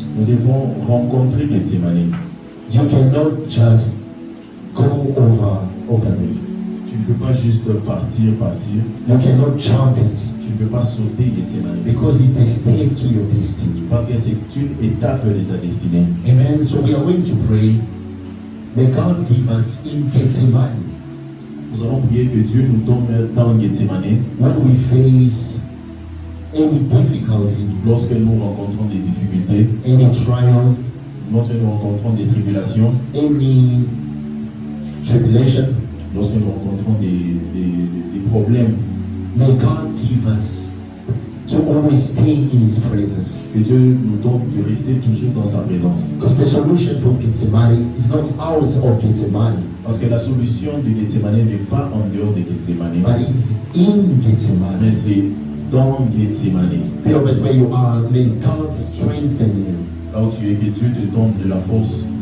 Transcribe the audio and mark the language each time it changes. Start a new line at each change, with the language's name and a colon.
French: Nous devons rencontrer Gethsemane.
English: You cannot just go over it.
French: Tu ne peux pas juste partir.
English: You cannot jump it
French: Tu ne peux pas sauter Gethsemane.
English: because it is step to your destiny.
French: Parce que c'est une étape de ta destinée.
English: Amen. So we are going to pray. May God give us in Gethsemane,
French: Nous allons prier que Dieu nous donne dans Gethsemane
English: when we face any difficulty,
French: lorsque nous rencontrons des difficultés,
English: any trial,
French: lorsque nous rencontrons des tribulations,
English: any tribulation.
French: lorsque nous rencontrons des problèmes.
English: May God give us to always stay in His presence.
French: Que Dieu nous donne de rester toujours dans sa présence.
English: Because the solution for Gethsemane is not out of Gethsemane,
French: Parce que la solution de Gethsemane n'est pas en dehors de Gethsemane,
English: but it's in
French: mais
English: Gethsemane.
French: c'est dans Gethsemane.
English: Beloved, where you are, may God strengthen you
French: Là où tu es, que Dieu te donne de la force